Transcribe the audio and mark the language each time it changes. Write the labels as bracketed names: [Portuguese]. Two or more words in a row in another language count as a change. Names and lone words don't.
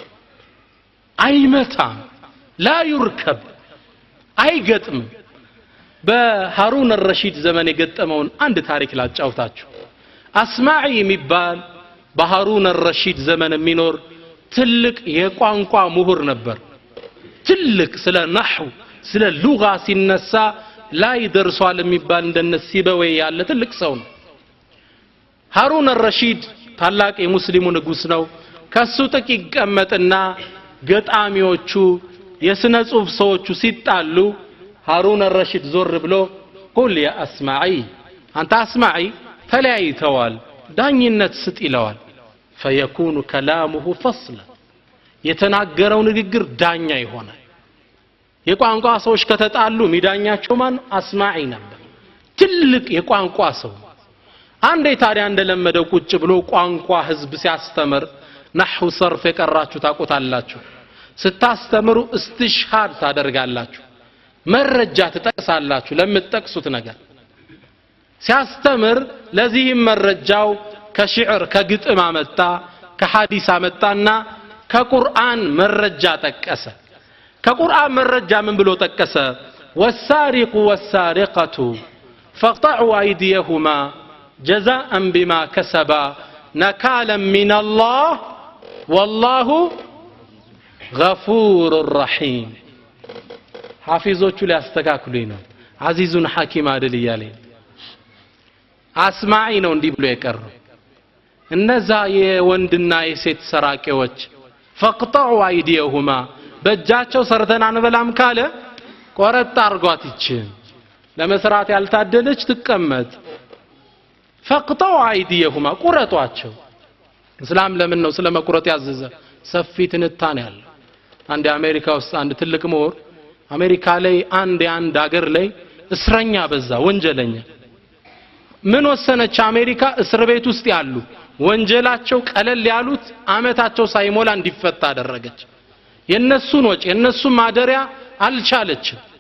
[Amharic] አይመታም ላ ይርከብ አይገጥምም በሃሩን الرشيد ዘመን የገጠመውን አንድ ታሪክ ላጫውታችሁ አስማዒ የሚባል በሃሩን الرشيد ዘመን የሚኖር ትልቅ የቋንቋ ምሁር ነበር ትልቅ ስለ ነህው ስለ ሉጋ ሲነሳ ላይ ደርሷል የሚባል እንደነሲበዌ ያለ ትልቅ ሰው ነው ሃሩን الرشيد ታላቅ የሙስሊሙ ንጉስ ነው ከሱ ጥቂት ይቀመጥና ገጣሚዎቹ የስነ ጽሁፍ ሰዎቹ ሲጣሉ ሃሩን الرشيد ዞር ብሎ [Arabic] قل يا اسمعي [Amharic] አንተ አስማዒ ተለያይተዋል ዳኝነት ስጥ ይለዋል [Arabic] فيكون كلامه فصلا [Amharic] የተናገረው ንግግር ዳኛ ይሆናል የቋንቋ ሰዎች ከተጣሉ ሚዳኛቸው ማን አስማዒ ነበር ትልቅ የቋንቋ ሰው አንዴ ታዲያ እንደለመደው ቁጭ ብሎ ቋንቋ ህዝብ ሲያስተምር ነህው ሰርፍ የቀራችሁ ታቆታላችሁ ስታስተምሩ እስትሽሃድ ታደርጋላችሁ መረጃ ትጠቅሳላችሁ ለምትጠቅሱት ነገር ሲያስተምር ለዚህም መረጃው ከሽዕር ከግጥም አመጣ ከሐዲስ አመጣና ከቁርአን መረጃ ጠቀሰ ከቁርአን መረጃ ምን ብሎ ጠቀሰ [Arabic] والسارق والسارقة فاقطعوا أيديهما جزاء بما كسبا نكالا من الله والله غفور رحيم [Amharic] حافظوቹ ሊያስተካክሉኝ ነው አዚዙን ሐኪም አይደል ይያለኝ አስማዒ ነው እንዲህ ብሎ የቀረው እነዛ የወንድና የሴት ሰራቂዎች [Arabic] فاقطعوا أيديهما [Amharic] በእጃቸው ሰርተን አንበላም ካለ ቆረጥ አርጓት ይችን ለመስራት ያልታደለች ትቀመጥ [Arabic] فاقطعوا أيديهما [Amharic] ቁረጧቸው እስላም ለምን ነው ስለመቁረጥ ያዘዘ ሰፊ ትንታኔ ያለ አንድ አሜሪካ ውስጥ አንድ ትልቅ ምሁር አሜሪካ ላይ አንድ ሀገር ላይ እስረኛ በዛ ወንጀለኛ ምን ወሰነች አሜሪካ እስር ቤት ውስጥ ያሉ ወንጀላቸው ቀለል ያሉት አመታቸው ሳይሞላ እንዲፈታ አደረገች የነሱን ወጪ የነሱን ማደሪያ አልቻለችም